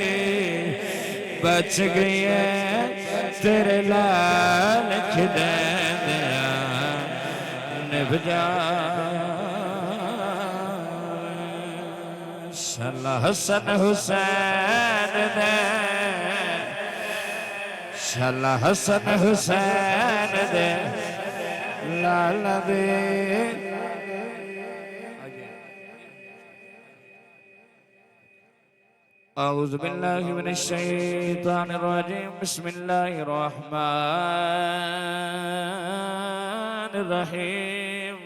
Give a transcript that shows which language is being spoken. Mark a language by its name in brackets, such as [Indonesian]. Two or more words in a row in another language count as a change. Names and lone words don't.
[Punjabi] بچ گئی ہے تیرے لال کھڑے نبھ جاوے شالا حسن حسین دے شالا حسن حسین دے لالا دے [Arabic] أعوذ بالله من الشيطان الرجيم بسم الله الرحمن الرحيم